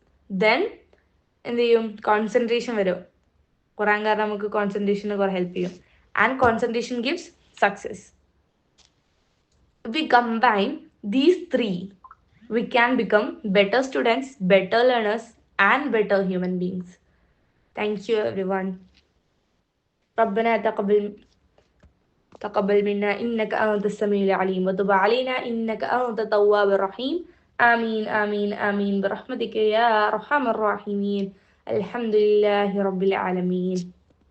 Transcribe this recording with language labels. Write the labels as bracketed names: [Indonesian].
[Malayalam] Then എന്ത് ചെയ്യും, concentration വരും. ഖുറാൻ കാരണം നമുക്ക് കോൺസെൻട്രേഷന് കുറെ ഹെൽപ്പ് ചെയ്യും. [English] And concentration gives success. If we combine these three, we can become better students, better learners, and better human beings. Thank you everyone. [Arabic] ربنا تقبل منا إنك أنت السميع العليم وتب علينا إنك أنت التواب الرحيم. آمين آمين آمين برحمتك يا أرحم الراحمين. الحمد لله رب العالمين.